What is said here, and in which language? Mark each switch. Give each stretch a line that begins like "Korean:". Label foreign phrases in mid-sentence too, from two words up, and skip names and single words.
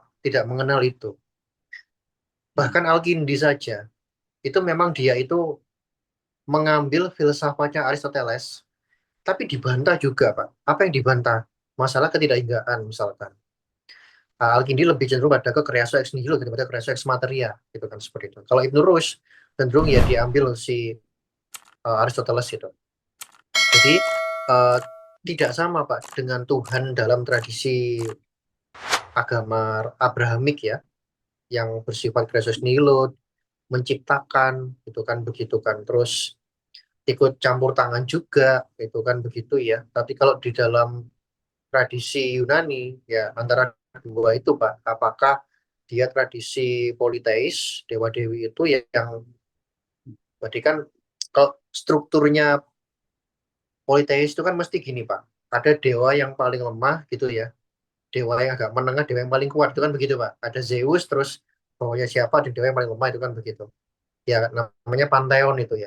Indonesian: Tidak mengenal itu. Bahkan Al-Kindi saja itu memang dia itu mengambil filsafatnya Aristoteles, tapi dibantah juga Pak. Apa yang dibantah? Masalah ketidakhinggaan misalkan. Al-Kindi lebih cenderung pada ke
Latin: creatio ex nihilo
Indonesian: daripada
Latin: creatio ex materia
Indonesian: gitu kan seperti itu. Kalau Ibn Rushd cenderung ya diambil si Aristoteles itu. Jadi tidak sama Pak dengan Tuhan dalam tradisi agama Abrahamik ya, yang bersifat
Latin: creatio ex nihilo,
Indonesian: menciptakan itu kan begitu kan, terus ikut campur tangan juga itu kan begitu ya. Tapi kalau di dalam tradisi Yunani ya antara dua itu Pak, apakah dia tradisi politeis dewa dewi itu ya yang berarti kan kalau strukturnya politeis itu kan mesti gini Pak, ada dewa yang paling lemah gitu ya, dewa yang agak menengah, dewa yang paling kuat itu kan begitu Pak, ada Zeus terus bawahnya siapa dan dewa yang paling lemah itu kan begitu ya, namanya pantheon itu ya.